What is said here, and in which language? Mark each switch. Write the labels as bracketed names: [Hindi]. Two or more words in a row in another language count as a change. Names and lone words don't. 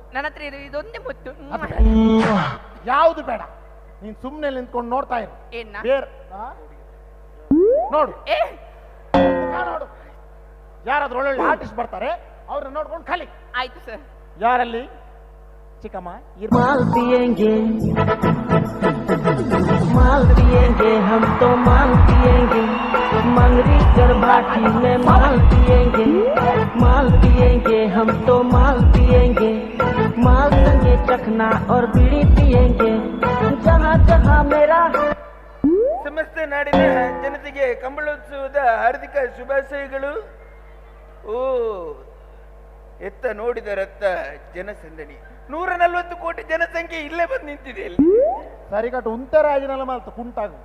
[Kannada] ನನ್ನ ಹತ್ರ ಇದೊಂದೇ ಮುತ್ತು. ಯಾವುದು ಬೇಡ, ನೀನ್ ಸುಮ್ಮನೆ ನಿಂತ್ಕೊಂಡು ನೋಡ್ತಾ ಇರು. ಏನ ಬೇರೆ ನೋಡು, ನೋಡು, ಯಾರಾದ್ರೂ ಒಳ್ಳೊಳ್ಳೆ ಆರ್ಟಿಸ್ಟ್ ಬರ್ತಾರೆ, ಅವ್ರನ್ನ ನೋಡ್ಕೊಂಡು ಕಲಿ. ಆಯ್ತು ಸರ್. ಯಾರಲ್ಲಿ ಚಿಕ್ಕಮ್ಮ [Hindi] माल पिएंगे माल पिएंगे हम तो माल पिएंगे मंगरी चरभाटी में माल पिएंगे हम तो माल पिएंगे माल संगे चखना और बीड़ी पिएंगे जहाँ जहाँ मेरा. [Kannada] ಸಮಸ್ತ ನಾಡಿನ ಜನತೆಗೆ ಕಂಬಳೋತ್ಸವದ ಹಾರ್ದಿಕ ಶುಭಾಶಯಗಳು. ಓ ಎತ್ತ ನೋಡಿದರತ್ತ ಜನಸಂದಣಿ, 140 ಕೋಟಿ ಜನಸಂಖ್ಯೆ ಇಲ್ಲೇ ಬಂದು ನಿಂತಿದೆ. ಸರಿಕಟ್ಟು ಉಂಟರಾಜಿನಲ್ಲ ಮಾಲ್ತು ಕುಂಟಾಗು